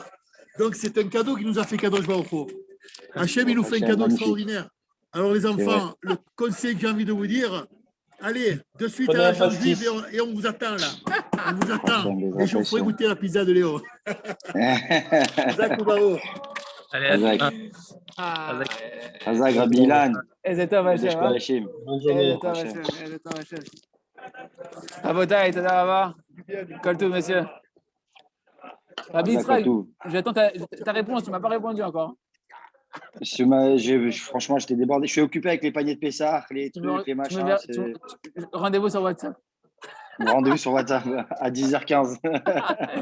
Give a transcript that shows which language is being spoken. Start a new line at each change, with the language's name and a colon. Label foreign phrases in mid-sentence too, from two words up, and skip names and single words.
French: Donc, c'est un cadeau qui nous a fait
Hebrew: קדוש ברוך הוא.
French: Hachem, il nous fait un cadeau extraordinaire. Alors, les enfants, le conseil que j'ai envie de vous dire, allez, de suite à la chambre juive et on vous attend là. On vous attend. Et je vous ferai goûter la pizza de Léo. Zach ou Bao. Allez, Hazak, Rabbi Ilan.
Hebrew: איזה טוב השם, איזה טוב השם, איזה טוב השם. רבותיי, תודה רבה. כל טוב,
French: monsieur. Rabbi Yitzhak, j'attends ta réponse, tu ne m'as pas répondu encore. Franchement, j'étais débordé. Je suis occupé avec les paniers de Pessah, les trucs, les machins. Rendez-vous sur WhatsApp. Rendez-vous sur WhatsApp à 10h15.